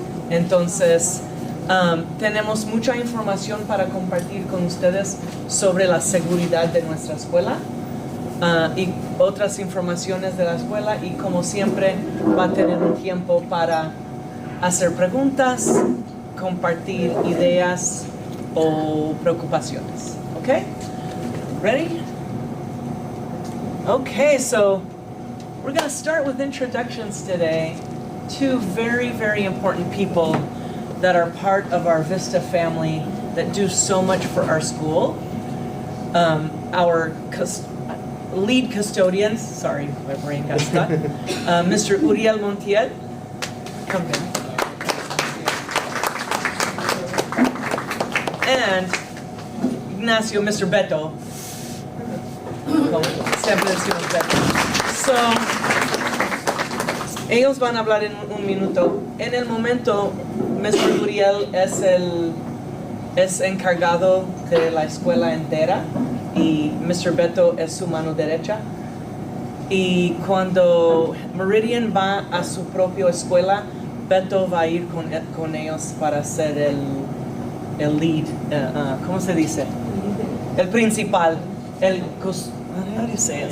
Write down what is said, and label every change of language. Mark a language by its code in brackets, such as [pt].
[es] Entonces, tenemos mucha información para compartir con ustedes sobre la seguridad de nuestra escuela y otras informaciones de la escuela, y como siempre va a tener un tiempo para hacer preguntas, compartir ideas o preocupaciones. [en] Okay? Ready? Okay, so we're going to start with introductions today. Two very, very important people that are part of our Vista family that do so much for our school. Our lead custodians, sorry, my brain got stuck, Mr. Uriel Montiel. Come in. And Ignacio, Mr. Beto. [es] Siempre decimos Beto. So, ellos van a hablar en un minuto. En el momento, Mr. Uriel es encargado de la escuela entera y Mr. Beto es su mano derecha. Y cuando Meridian va a su propia escuela, Beto va a ir con ellos para ser el lead, ¿cómo se dice? El principal, [en] how do you say it?